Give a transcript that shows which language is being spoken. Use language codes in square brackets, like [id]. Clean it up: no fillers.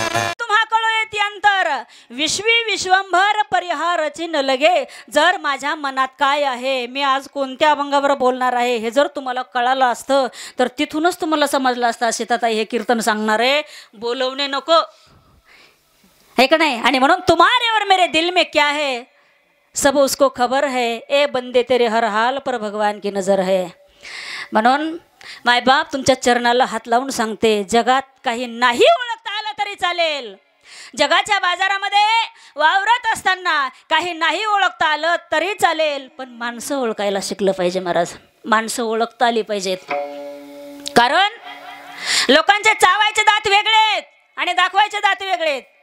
[mr] विश्वी विश्वंभर परिहारची न लगे. जर माझ्या मनात काय आहे, मी आज कोणत्या अभंगावर बोलणार आहे, हे जर तुम्हाला कळालं असतं तर तिथूनच तुम्हाला समजलं असतं सीताताई हे कीर्तन सांगणार आहे, बोलवणे नको है का नाही. आणि म्हणून [hi] तुम्हारे और मेरे दिल में क्या है सब उसको खबर है, ए बंदे तेरे हर हाल पर भगवान की नजर है. [mr] म्हणून मायबाप तुमच्या चरणाला हात लावून सांगते, जगात काही नाही ओळखता आलं तरी चालेल. जगाच्या बाजारामध्ये वावरत असताना काही नाही ओळखता आलं तरी चालेल, पण माणसं ओळखायला शिकलं पाहिजे महाराज. माणसं ओळखता आली पाहिजेत. कारण लोकांचे चावायचे दात वेगळे आहेत आणि दाखवायचे दात वेगळे आहेत.